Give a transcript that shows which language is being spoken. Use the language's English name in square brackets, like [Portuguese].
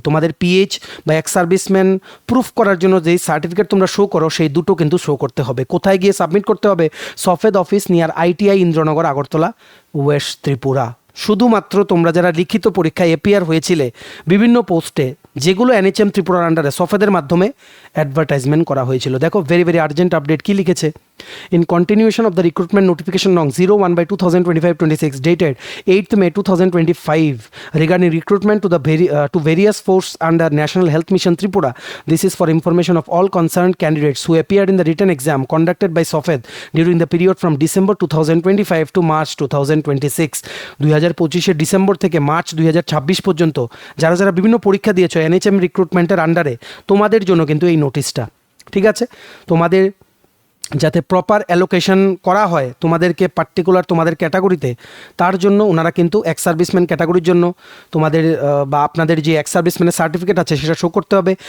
[Bangla] তোমাদের PH বা ex serviceman proof করার জন্য যেই সার্টিফিকেট তোমরা শো করো সেই দুটো কিন্তু শো করতে হবে। কোথায় গিয়ে সাবমিট করতে হবে? সফেদ office near ITI Indranagar, Agartala, West Tripura. শুধুমাত্র তোমরা যারা লিখিত পরীক্ষায় এপিয়ার হয়েছিলে বিভিন্ন পোস্টে, যেগুলো NHM ত্রিপুরার আন্ডারে সফেদের মাধ্যমে অ্যাডভার্টাইজমেন্ট করা হয়েছিল। দেখো ভেরি আর্জেন্ট আপডেট কি লিখেছে। [English] In continuation of the recruitment notification নং 01/2025-26 dated 8th May 2025 regarding recruitment to various forces under National Health Mission Tripura. This is for information of all concerned candidates who appeared in the written exam conducted by SOFED during the period from December 2025 to March 2026. [Bangla] 2025 December থেকে March 2026 পর্যন্ত যারা বিভিন্ন পরীক্ষা দিয়েছো NHM রিক্রুটমেন্টের আন্ডারে, তোমাদের জন্য কিন্তু এই নোটিশটা। ঠিক আছে, তোমাদের যাতে প্রপার অ্যালোকেশন করা হয় তোমাদেরকে পার্টিকুলার তোমাদের ক্যাটাগরিতে, তার জন্য ওনারা কিন্তু এক্স সার্ভিসম্যান ক্যাটাগরির জন্য তোমাদের বা আপনাদের যে এক্স সার্ভিসম্যানের সার্টিফিকেট আছে সেটা শো করতে হবে।